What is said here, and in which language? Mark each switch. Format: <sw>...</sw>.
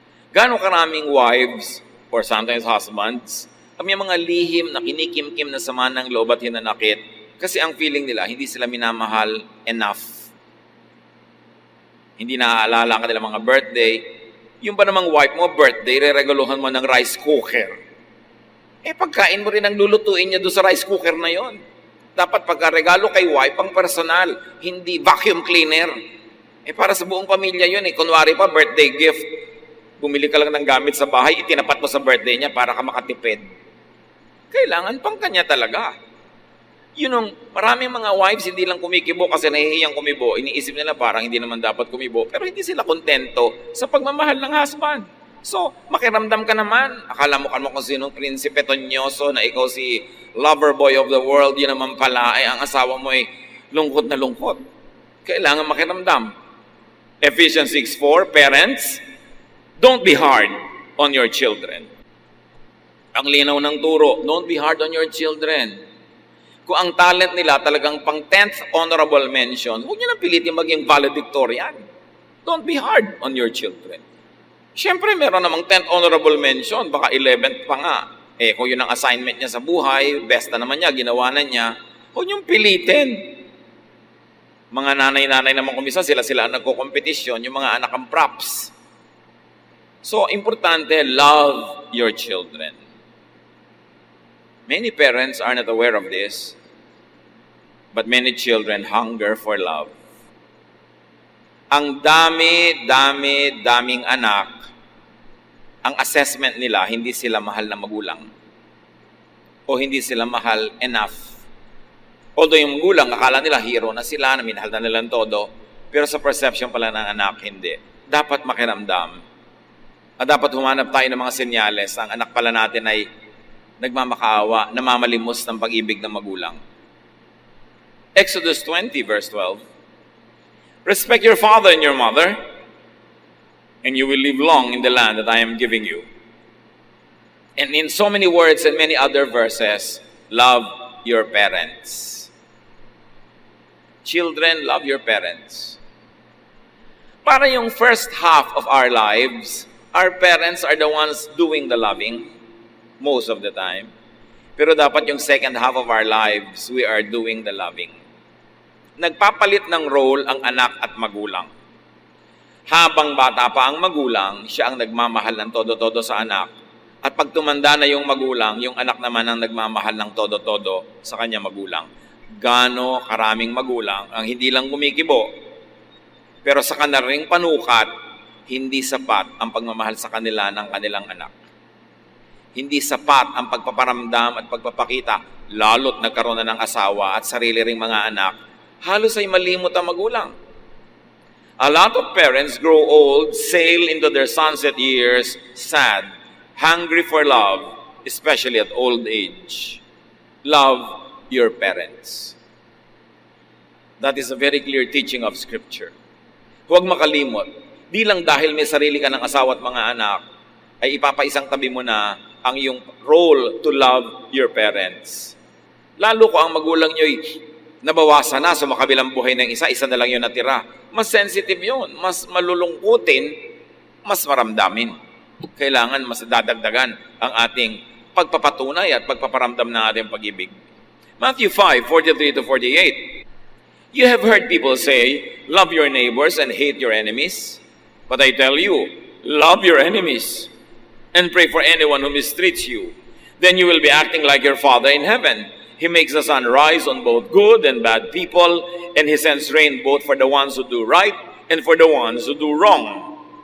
<tl>Gaano karaming wives or sometimes husbands kami mga lihim na kinikim-kim na sama ng loob at hinanakit kasi ang feeling nila hindi sila minamahal enough. Hindi naaalala ka nila mga birthday. Yung ba namang wife mo birthday, re-regaluhan mo ng rice cooker. Pagkain mo rin ang lulutuin niya doon sa rice cooker na yon. Dapat pagka-regalo kay wife pang personal, hindi vacuum cleaner. Para sa buong pamilya yun Kunwari pa, birthday gift. Bumili ka lang ng gamit sa bahay, itinapat mo sa birthday niya para ka makatipid. Kailangan pang kanya talaga. Yun ang maraming mga wives hindi lang kumikibo kasi nahihiyang kumibo. Iniisip nila parang hindi naman dapat kumibo. Pero hindi sila kontento sa pagmamahal ng husband. So, makiramdam ka naman. Akala mo kung sinong prinsipe tonyoso na ikaw si</tl> <en>lover boy of the world.</en> <tl>Yun naman pala ay ang asawa mo ay lungkot na lungkot. Kailangan makiramdam.</tl> <en>Ephesians 6:4, parents, don't be hard on your children.</en> <tl>Ang linaw ng turo,</tl> <en>don't be hard on your children.</en> <tl>Kung ang talent nila talagang pang 10th honorable mention, huwag nyo na pilitin maging valedictorian.</tl> <en>Don't be hard on your children.</en> <tl>Siyempre, meron namang 10th honorable mention, baka 11th pa nga. Kung yun ang assignment niya sa buhay, best na naman niya, ginawa na niya, huwag niyong pilitin. Mga nanay-nanay naman kumisa, sila ang nagko-competition, yung mga anak ang props.</tl> <en>So, importante, love your children. Many parents are not aware of this, but many children hunger for love.</en> <tl>Ang daming anak, ang assessment nila, hindi sila mahal na magulang. O hindi sila mahal enough. Although yung magulang, akala nila hero na sila, na minahal na nilang todo, pero sa perception pala ng anak, hindi. Dapat makiramdam. At dapat humanap tayo ng mga senyales. Ang anak pala natin ay nagmamakaawa, namamalimos ng pag-ibig ng magulang.</tl> <en>Exodus 20, verse 12. Respect your father and your mother, and you will live long in the land that I am giving you. And in so many words and many other verses, love your parents. Children, love your parents.</en> <tl>Para yung</tl> <en>first half of our lives, our parents are the ones doing the loving. Most of the time.</en> <tl>Pero dapat yung</tl> <en>second half of our lives, we are doing the loving.</en> <tl>Nagpapalit ng role ang anak at magulang. Habang bata pa ang magulang, siya ang nagmamahal ng todo-todo sa anak. At pag tumanda na yung magulang, yung anak naman ang nagmamahal ng todo-todo sa kanya magulang. Gaano karaming magulang ang hindi lang gumikibo, pero sa kanilang panukat, hindi sapat ang pagmamahal sa kanila ng kanilang anak. Hindi sapat ang pagpaparamdam at pagpapakita, lalo't nagkaroon na ng asawa at sarili ring mga anak, halos ay malimot ang magulang.</tl> <en>A lot of parents grow old, sail into their sunset years, sad, hungry for love, especially at old age. Love your parents. That is a very clear teaching of Scripture.</en> <tl>Huwag makalimot, di lang dahil may sarili ka ng asawa at mga anak, ay ipapaisang tabi mo na ang iyong role</tl> <en>to love your parents.</en> <tl>Lalo ko ang magulang nyo'y nabawasan na sa makabilang buhay ng isa na lang yun natira. Mas sensitive yun, mas malulungkutin, mas maramdamin. Kailangan mas dadagdagan ang ating pagpapatunay at pagpaparamdam ng ating pag-ibig.</tl> <en>Matthew 5:43-48. You have heard people say, love your neighbors and hate your enemies. But I tell you, love your enemies and pray for anyone who mistreats you. Then you will be acting like your Father in heaven. He makes the sun rise on both good and bad people, and He sends rain both for the ones who do right and for the ones who do wrong.</en>